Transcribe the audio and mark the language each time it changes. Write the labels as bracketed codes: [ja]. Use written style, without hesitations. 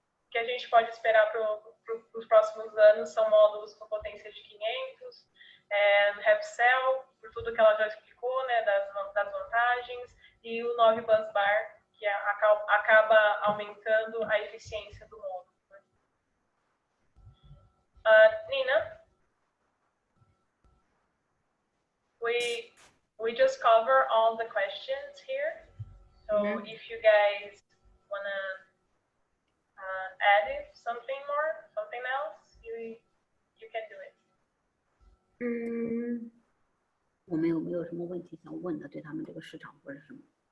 [pt] que a gente pode esperar para os próximos anos são módulos com potência de 500, half cell, por tudo que ela já explicou, né, das vantagens, e o 9 bus bar, que acaba aumentando a eficiência do módulo. [en] Nina, we just cover all the questions here, so if you guys wanna add something more, something else, you can do it. [zh] 我们有没有什么问题想问的？对他们这个市场或者什么？